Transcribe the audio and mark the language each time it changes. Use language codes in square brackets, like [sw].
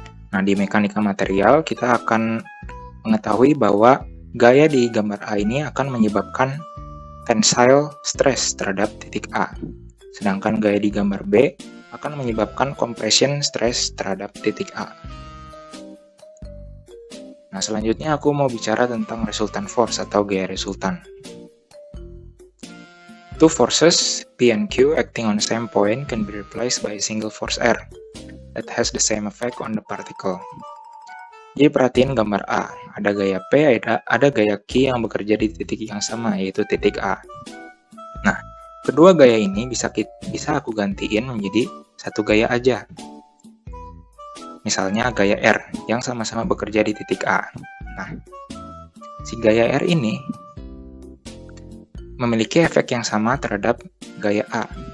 [id] Nah, di mekanika material kita akan mengetahui bahwa gaya di gambar A ini akan menyebabkan tensile stress terhadap titik A, sedangkan gaya di gambar B akan menyebabkan compression stress terhadap titik A. Nah, selanjutnya aku mau bicara tentang resultant force atau gaya resultan. [en] Two forces, P and Q, acting on the same point can be replaced by a single force R that has the same effect on the particle. [id] Jadi perhatiin gambar A, ada gaya P, ada gaya Q yang bekerja di titik yang sama, yaitu titik A. Nah, kedua gaya ini bisa aku gantiin menjadi satu gaya aja. Misalnya gaya R, yang sama-sama bekerja di titik A. Nah, si gaya R ini memiliki efek yang sama terhadap gaya A.